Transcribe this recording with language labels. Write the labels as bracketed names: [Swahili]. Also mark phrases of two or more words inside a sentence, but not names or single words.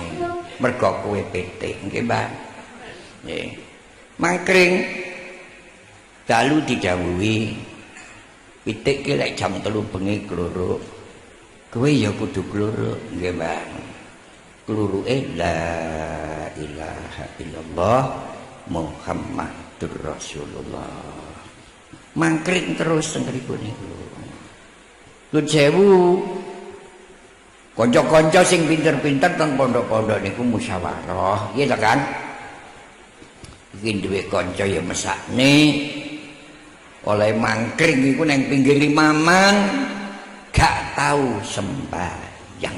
[Javanese] Mergo kowe pitik nggih, Mbah. Nggih. Mangkring dalu didhawuhi pitik ki lek jam 3 bengi kluruk. Kowe ya kudu kluruk nggih, Mbah. kluruke [Arabic] لا إله إلا الله محمد رسول الله. [Javanese] Mangkring terus teng mriku niku. Nuwun sewu. Kanca-kanca sing pinter-pinter teng pondok-pondok niku musyawarah, nggih to kan? Iki duwe kanca ya mesakne oleh mangkring iku nang pinggir Mamang gak tahu sembahyang.